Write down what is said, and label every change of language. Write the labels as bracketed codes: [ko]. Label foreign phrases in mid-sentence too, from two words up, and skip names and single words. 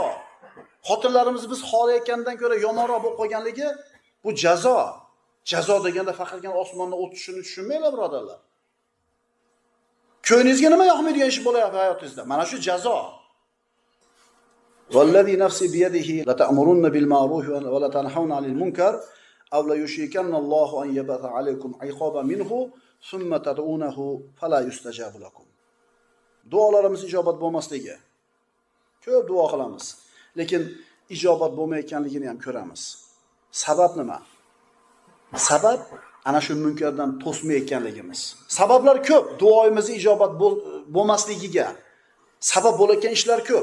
[uz] Xotinlarimiz biz xohlayotgandan ko'ra yomonroq bo'lib qolganligi bu jazo. Jazo deganda faqatgina osmondan o't tushishini tushunmanglar, birodarlar. Ko'nglingizga nima yoqmaydigan ish bo'layapti hayotingizda? Mana shu jazo. [ar] والذي نفسي بيده لتأمرن بالمعروف ولتنهون عن المنكر أو ليوشكن الله أن يبعث عليكم عقابا منه ثم تدعونه فلا يستجاب لكم. [uz] Duolarimiz ijobat bo'lmasligi. Ko'p duo qilamiz, lekin ijobat bo'lmayotganligini ham ko'ramiz. Sabab nima? Sabab ana shu munkardan to'smayotganligimiz. Sabablar ko'p, duoyimizni ijobat bo'lmasligiga sabab bo'layotgan ishlar ko'p.